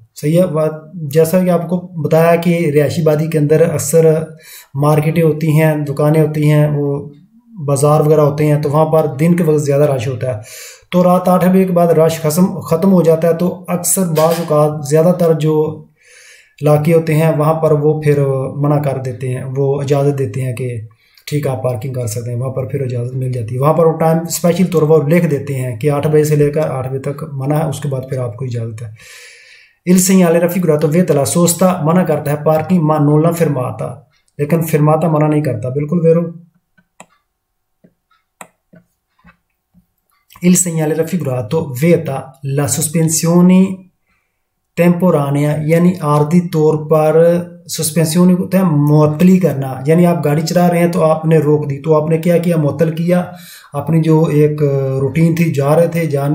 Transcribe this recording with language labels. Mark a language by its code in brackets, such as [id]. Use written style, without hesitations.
[hi] सही है, जैसा कि आपको बताया कि रिहायशी आबादी के अंदर अक्सर मार्केटें होती हैं, दुकानें होती हैं, वो बाज़ार वगैरह होते हैं, तो वहाँ पर दिन के वक्त ज़्यादा रश होता है, तो रात 8 बजे के बाद रश ख़त्म हो जाता है। तो अक्सर बाज़ औक़ात ज़्यादातर जो इलाके होते हैं वहाँ पर वो फिर मना कर देते हैं, वो इजाज़त देते हैं कि ठीक है आप पार्किंग कर सकते हैं, वहाँ पर फिर इजाज़त मिल जाती है। वहाँ पर वो टाइम स्पेशल तौर पर लिख देते हैं कि 8 बजे से लेकर 8 बजे तक मना है, उसके बाद फिर आपको इजाज़त है। [it] Il segnale raffigurato vieta la sosta [hi] मना करता है parking, [it] ma non la fermata, [hi] लेकिन फिरमाता मना नहीं करता। बिल्कुल वेरो [it] il segnale raffigurato vieta la sospensione temporanea, [hi] यानी आर्धी तौर पर सस्पेंसियोन होता है मुअत्तली करना, यानी आप गाड़ी चला रहे हैं तो आपने रोक दी, तो आपने क्या किया, मुअत्तल किया, अपनी जो एक रूटीन थी जा रहे थे